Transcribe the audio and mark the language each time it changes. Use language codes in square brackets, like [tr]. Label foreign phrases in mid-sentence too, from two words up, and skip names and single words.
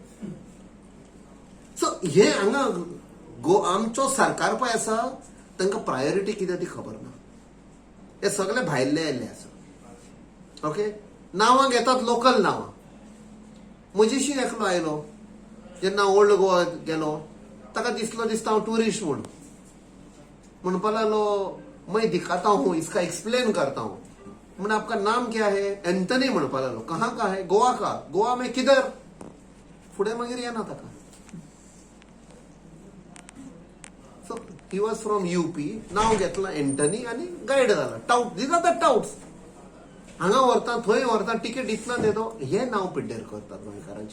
[kok] सो हे हांगा आमचो सरकार पळय आसा तांकां प्रायोरिटी कितें ती खबर ना. हे सगळे भायल्ले आयिल्ले आसा. ओके, नांवां घेतात लोकल नांवां. म्हजेशी एकलो आयलो जेन्ना ओल्ड गोवा गेलो. ताका दिसता हांव टुरिस्ट म्हणून. म्हणपा लागलो [hi] मैं दिखाता हूँ, इसका एक्सप्लेन करता हूँ. मैंने आपका नाम क्या है? [kok] एंथनी म्हणपा लागलो. [hi] कहाँ का है? गोवा का. गोवा में किधर? [kok] फुडें मागीर येना ताका. [en] so he was from UP. [kok] नाव घेतलं एंटनी आनी गायड जाला. [en] tout, these are the touts. [kok] हांगा व्हरता थंय व्हरता, टिकेट इतना देतो. हे नाव पिड्डेर करतात गोंयकारांची.